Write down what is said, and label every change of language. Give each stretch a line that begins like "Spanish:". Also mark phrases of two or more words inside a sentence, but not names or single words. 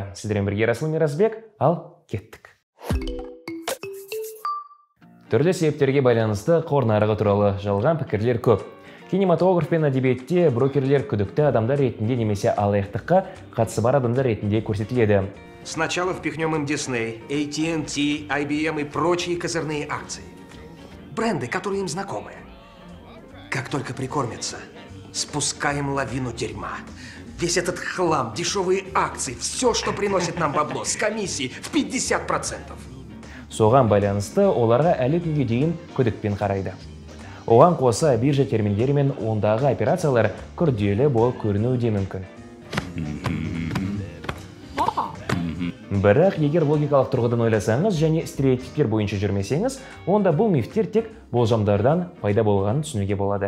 Kazakh: Сіздермен бірге Расыл Миразбек, ал кеттік. Түрлі себептерге байланысты қор нарығы туралы жалған пікірлер көп. Кинематограф пен әдебиетте брокерлер күдікті адамдар ретінде немесе алаяқтыққа қатысы бар адамдар ретінде көрсетіледі.
Russian: Сначала впихнем им Disney, AT&T, IBM и прочие козырные акции. Бренды, которые им знакомы. Как только прикормятся, спускаем лавину дерьма. Весь этот хлам, дешевые акции, все, что приносит нам бабло, с комиссией в 50%.
Kazakh: Соған байланысты оларға әлі күнге дейін күдікпен қарайды. Оған қоса биржа терминдері мен ондағы операциялар күрделі болып көрінуі де мүмкін. Бірақ егер логикалық тұрғыдан ойласаңыз және стереотиптер бойынша жүрмесеңіз, онда бұл мифтер тек болжамдардан пайда болғанын түсінуге болады.